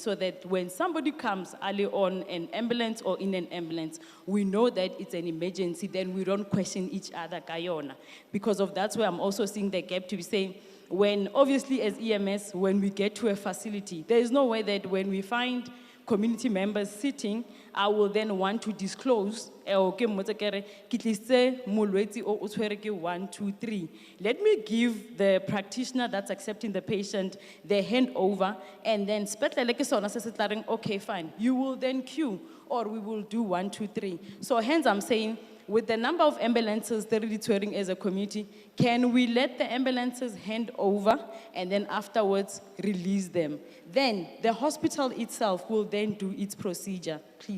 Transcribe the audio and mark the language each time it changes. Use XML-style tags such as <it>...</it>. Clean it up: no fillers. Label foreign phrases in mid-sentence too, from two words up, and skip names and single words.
<en>So that when somebody comes early on an ambulance or in an ambulance, we know that it's an emergency, then we don't question each other, Kayona. Because of that's where I'm also seeing the gap to be saying, when obviously as EMS, when we get to a facility, there is no way that when we find community members sitting, I will then want to disclose,</en> <tn>okay, mmotse ke re, ke tlise molwetsi o tshwere ke 1, 2, 3.</tn> <en>Let me give the practitioner that's accepting the patient the handover, and then</en> <tn>spetlele ke sona se se tla reng,</tn> <en>okay, fine, you will then queue, or we will do 1, 2, 3. So hence I'm saying, with the number of ambulances that we're touring as a community, can we let the ambulances hand over and then afterwards release them? Then the hospital itself will then do its procedure, please.</en>